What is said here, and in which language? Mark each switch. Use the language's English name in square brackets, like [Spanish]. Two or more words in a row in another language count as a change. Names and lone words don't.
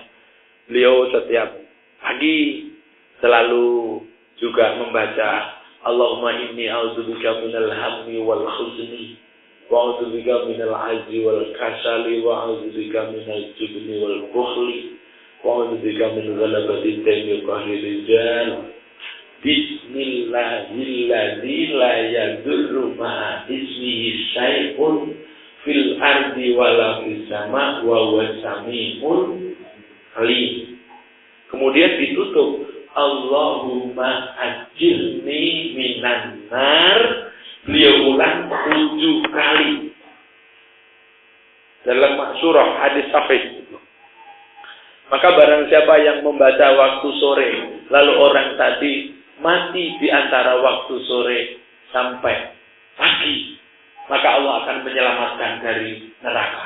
[Indonesian] Beliau setiap pagi selalu juga membaca [Arabic] اللهم إني أعوذ بك من الهم والحزن وأعوذ بك من العجز والكسل وأعوذ بك من الجبن والبخل وأعوذ بك من غلبة الدين وقهر الرجال. بسم الله الذي لا يضر مع اسمه شيء في الأرض ولا في السماء وهو السميع العليم. [Indonesian] Kemudian ditutup [Arabic] اللهم أجرني من النار. [Indonesian] Beliau ulang 7 kali dalam surah hadis sahih. Maka barang siapa yang membaca waktu sore lalu orang tadi mati di antara waktu sore sampai pagi, maka Allah akan menyelamatkan dari neraka.